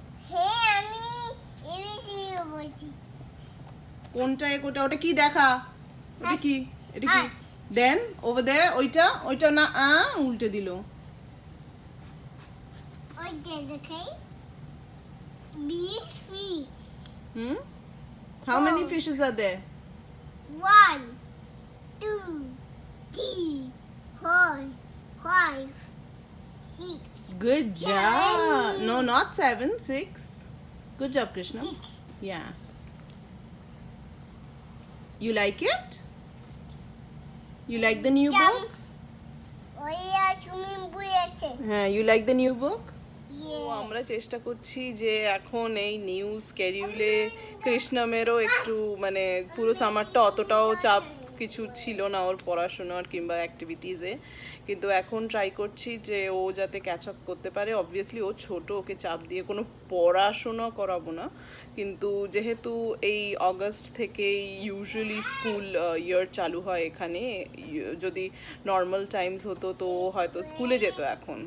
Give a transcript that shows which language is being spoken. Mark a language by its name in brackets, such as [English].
[Bangla] হ্যাঁ, আমি ABC বলছি। কোনটা কোনটা? ওটা কি দেখা? ওটা কি? এটা কি? হাত। [English] Then over there. [Bangla] ওইটা না, উল্টে দিল। ওই যে দেখাই [English] B's fish. How many fishes are there? 1 2 3 4 5 6 Good job. No, not 7, 6. Good job, Krishna. 6. Yeah. You like it? You like the new book? [Bangla] ওই সুইমিং পুল আছে। [English] হ্যাঁ, you like the new book? Yeah. [Bangla] আমরা চেষ্টা করছি যে এখন এই new স্কেডিউলে কৃষ্ণমেরও একটু মানে পুরো সামারটা অতটাও চাপ কিছু ছিল না ওর পড়াশোনার কিংবা অ্যাক্টিভিটিসে, কিন্তু এখন ট্রাই করছি যে ও যাতে ক্যাচ আপ করতে পারে। অবভিয়াসলি ও ছোট, ওকে চাপ দিয়ে কোনো পড়াশোনা করাবো না, কিন্তু যেহেতু এই অগস্ট থেকে ইউজুয়ালি স্কুল ইয়ার চালু হয় এখানে, যদি নর্মাল টাইমস হতো তো ও হয়তো স্কুলে যেত এখন।